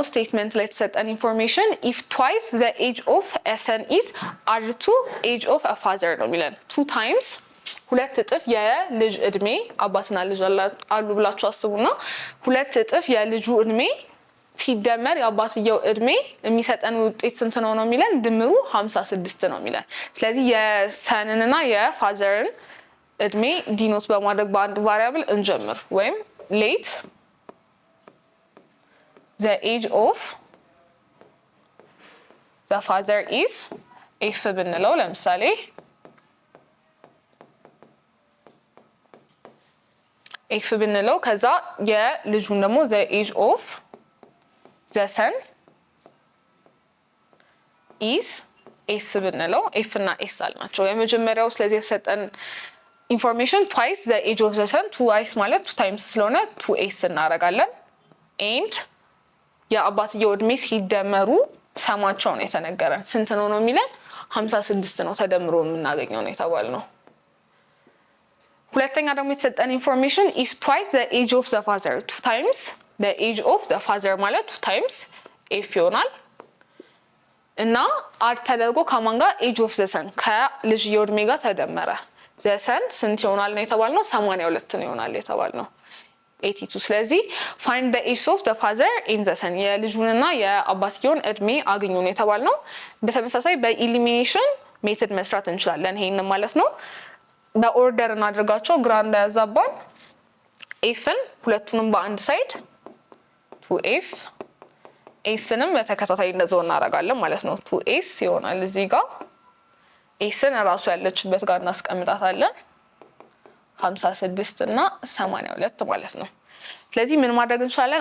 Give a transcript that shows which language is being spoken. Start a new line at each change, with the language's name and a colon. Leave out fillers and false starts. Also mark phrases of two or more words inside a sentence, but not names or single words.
Amharic: ስቴትመንት ላይ የተሰጠን ኢንፎርሜሽን
English: if twice the age of a son is added to age of a father
Amharic: ነው የሚለን። 2 ታይምስ ሁለት እጥፍ የልጅ እድሜ አባትና ልጅ አሉ ብላችሁ አስቡና 2 እጥፍ የልጁ እድሜ ሲደመር የአባትየው እድሜ የሚሰጠን ውጤት ስንት ነው ነው የሚለን? ድምሩ 56 ነው የሚለን። ስለዚህ የሰንንና የፋዘርን እድሜ ዲኖት በማድረግ በአንድ ቫሪያብል እንጀምር። ወይም
English: let the age of the father is if
Amharic: ብንለው ለምሳሌ ኤፍ ብንለው ከዛ የልጁን ደግሞ
English: the age of the son
Amharic: is ኤስ ብንለው ኤፍ እና ኤስ አልናቸው የመጀመሪያው። ስለዚህ የተሰጠን ኢንፎርሜሽን
English: twice the age of the son twice
Amharic: ማለት
English: 2 times
Amharic: ስለሆነ 2s እናደርጋለን። ኤንድ የአባትየው እድሜ ሲደመሩ ሰማቸው ነው የተነገረን። ስንት ነው ነው የሚለን? 56 ነው ተደምሮ የምናገኘው ነው የተባልነው። ሁለተኛ ደግሞ የተሰጠን ኢንፎርሜሽን
English: if twice the age of the father 2 times the age of the father
Amharic: ማለት
English: 2 times f
Amharic: ይሆናል እና አድ ተደርጎ ከማን ጋር
English: age of the son
Amharic: ከልጅየው እድሜ ጋር ተደመረ።
English: the son
Amharic: ስንት ይሆናል ነው የተባልነው?
English: 82
Amharic: ነው ይሆናል የተባልነው
English: 82። ስለዚህ find the age of the father in the son
Amharic: የልጁንና የአባትየውን እድሜ አግኙ ነው የተባልነው። በተመሳሳይ በኢሊሚኔሽን ሜተድ መስራት እንችላለን ይሄን ማለት ነው። በኦርደር እናድርጋቸው ግራ እንዳያዛባን። ኤፍን ሁለቱንም በአንድ ሳይድ 2f ኤስንም በተከታታይ እንደዛው እናደርጋለን ማለት ነው። 2s ይሆናል እዚህ ጋር ኤስን ራሱ ያለችበት ጋር እናስቀምጣታለን 56 እና 82 ማለት ነው። ስለዚህ ምን ማድረግ እንችላለን?